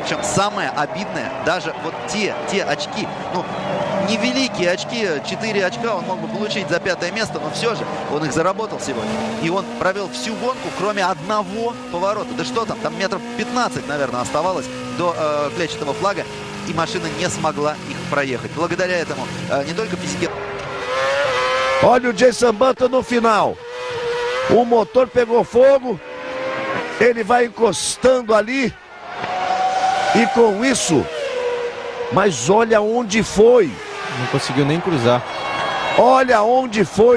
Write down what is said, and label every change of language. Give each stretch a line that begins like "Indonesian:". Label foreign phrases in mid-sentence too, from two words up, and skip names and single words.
Russian: Причем самое обидное, даже вот те очки, ну, невеликие очки, 4 очка он мог бы получить за 5-е место, но все же он их заработал сегодня. И он провел всю гонку, кроме одного поворота. Да что там метров 15, наверное, оставалось до клетчатого флага. И машина не смогла их проехать. Благодаря этому не только физике...
Portuguese: Olha o Jenson Button no final. O motor pegou fogo. Ele vai encostando ali. E com isso... Mas olha onde foi. Não conseguiu nem cruzar. Olha onde foi.